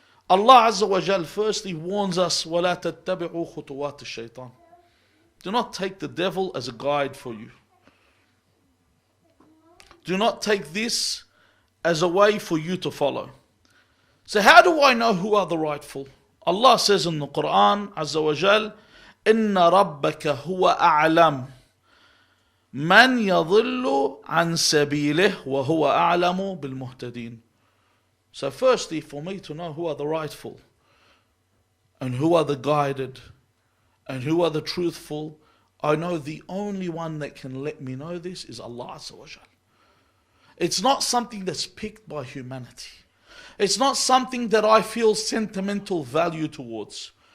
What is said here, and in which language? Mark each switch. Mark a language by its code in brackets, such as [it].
[en] Allah Azza wa Jal firstly warns us, [ar] وَلَا تَتَّبِعُوا خُطُوَاتِ الشَّيْطَانِ. [en] Do not take the devil as a guide for you. Do not take this as a way for you to follow. So how do I know who are the rightful? Allah says in the Quran, Azza wa Jal, [ar] إِنَّ رَبَّكَ هُوَ أَعْلَمُ مَنْ يَضِلُّ عَنْ سَبِيلِهِ وَهُوَ أَعْلَمُ بِالْمُهْتَدِينَ. [en] So firstly, for me to know who are the rightful, and who are the guided, and who are the truthful, I know the only one that can let me know this is Allah Azza wa Jal. It's not something that's picked by humanity. It's not something that I feel sentimental value towards.